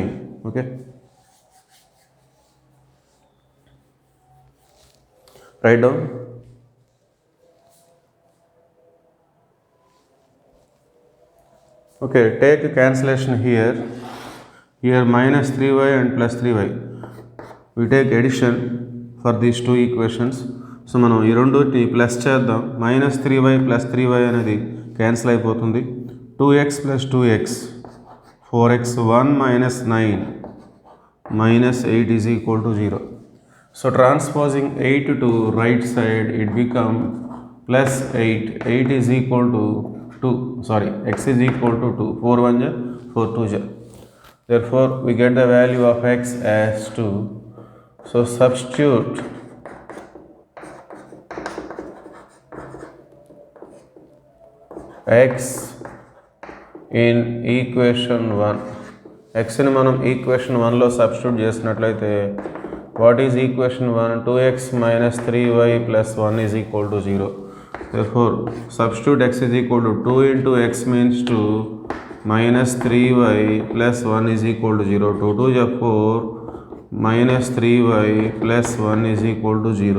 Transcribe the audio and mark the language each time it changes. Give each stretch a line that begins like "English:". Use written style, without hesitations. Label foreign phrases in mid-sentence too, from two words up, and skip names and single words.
English: Okay. Write down. Okay, take a cancellation here. Here minus 3y and plus 3y. We take addition for these two equations.
Telugu: So మనం ఈ రెండుని ప్లస్ చేద్దాం.
English: minus 3y plus 3y
Telugu: అనేది క్యాన్సిల్ అయిపోతుంది.
English: 2x plus 2x, 4x, 1 minus 9 minus 8 is equal to 0. So transposing 8 to right side, it become plus 8. 8 is equal to 2. X is equal to 2. 4 1 ja, 4 2 ja. Therefore, we get the value of x as 2. So substitute x in equation 1.
Telugu: x ని మనం equation 1 లో సబ్స్టిట్యూట్ చేసినట్లయితే
English: what is equation 1? 2x minus 3y plus 1 is equal to 0. Therefore, substitute x is equal to 2 into x means 2 minus 3y plus 1 is equal to 0. 2 2 is 4 minus 3y plus 1 is equal to 0.